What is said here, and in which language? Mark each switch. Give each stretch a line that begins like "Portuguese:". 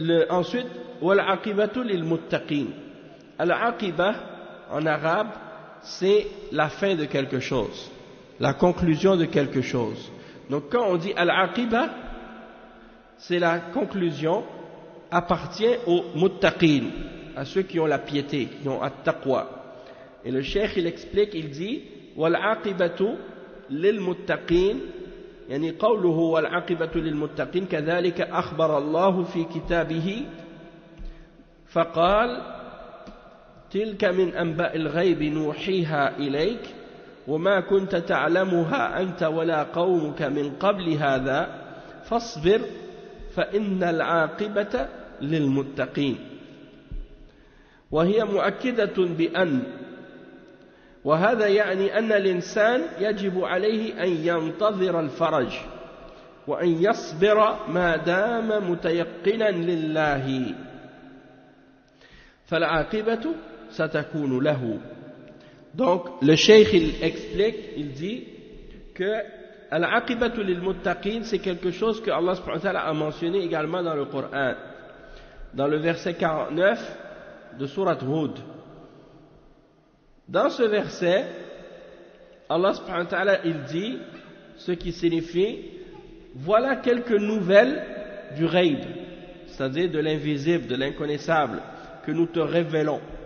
French: Ensuite, Wal-Aqibatu lil-Muttaqin. Al-Aqiba, en arabe, c'est la fin de quelque chose, la conclusion de quelque chose. Donc quand on dit Al-Aqiba, c'est la conclusion, appartient aux muttaqin, à ceux qui ont la piété, qui ont at-taqwa. Et le cheikh, il explique, il dit
Arabic: Wal-Aqibatu lil-Muttaqin, yani qawluhu Wal-Aqibatu lil-Muttaqin, كذلك أخبر الله في كتابه فقال تلك من أنباء الغيب نوحيها إليك وما كنت تعلمها أنت ولا قومك من قبل هذا فاصبر فإن العاقبة للمتقين وهي مؤكدة بأن وهذا يعني أن الإنسان يجب عليه أن ينتظر الفرج وأن يصبر ما دام متيقنا لله فالعاقبة satakunu lahu.
French: Donc le cheikh il explique, il dit que al-aqibatu lil-muttaqin, c'est quelque chose que Allah subhanahu wa ta'ala a mentionné également dans le Coran, dans le verset 49 de sourate Hud. Dans ce verset, Allah subhanahu wa ta'ala il dit ce qui signifie voilà quelques nouvelles du ghaib, c'est-à-dire de l'invisible, de l'inconnaissable, que nous te révélons.